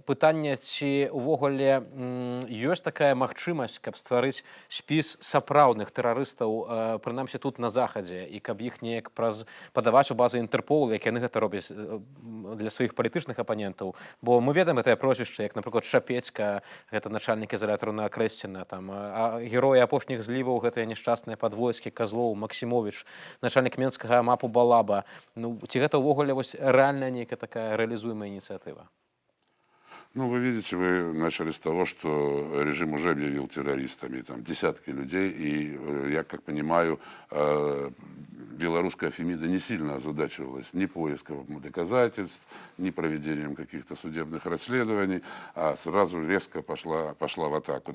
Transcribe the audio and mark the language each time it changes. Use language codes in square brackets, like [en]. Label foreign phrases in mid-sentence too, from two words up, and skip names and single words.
[be] Пытанне, ці ўвогуле ёсць такая магчымасць, каб стварыць спіс сапраўдных тэрарыстаў, прынамсі тут на захадзе, і каб іх неяк падаваць у базы Інтэрполу, як яны гэта робяць для сваіх палітычных апанентаў. Бо мы ведаем гэтае прозвішча, як, напрыклад, Шапецька, гэта начальнік ізалятару на Акрэсціна, там, героі апошніх зліваў, гэтыя нешчасныя падвойскі, Казлоў, Максімовіч, начальнік Менскага МАПу Балаба. Ну, ці гэта ўвогуле вось рэальная нейкая такая рэалізуемая инициатива? [ru] Ну, вы видите, вы начали с того, что режим уже объявил террористами там десятки людей, и я, как понимаю, белорусская Фемида не сильно озадачивалась ни поиском доказательств, ни проведением каких-то судебных расследований, а сразу резко пошла в атаку.